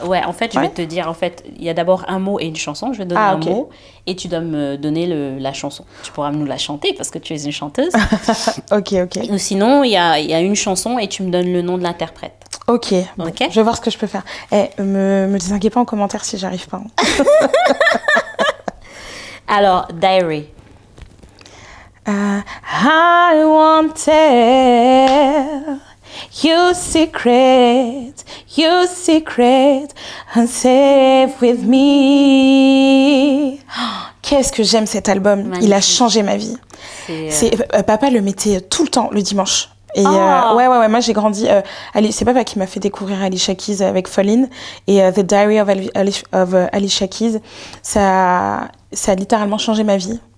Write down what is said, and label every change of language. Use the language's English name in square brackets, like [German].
[French] Ouais, en fait, je vais te dire, il y a d'abord un mot et une chanson. Je vais te donner un mot et tu dois me donner la chanson. Tu pourras nous la chanter parce que tu es une chanteuse. Ok. Ou sinon, il y a une chanson et tu me donnes le nom de l'interprète. Ok, bon, je vais voir ce que je peux faire. Me désinguez pas en commentaire si j'arrive pas. Alors, Diary. [English] I won't tell your secret, unsafe with me. [French] Qu'est-ce que j'aime cet album. Magnifique. Il a changé ma vie. Papa le mettait tout le temps le dimanche. Et ouais, moi j'ai grandi. C'est papa qui m'a fait découvrir Alicia Keys avec Fall In et The Diary of Alicia Keys. Ça a littéralement changé ma vie.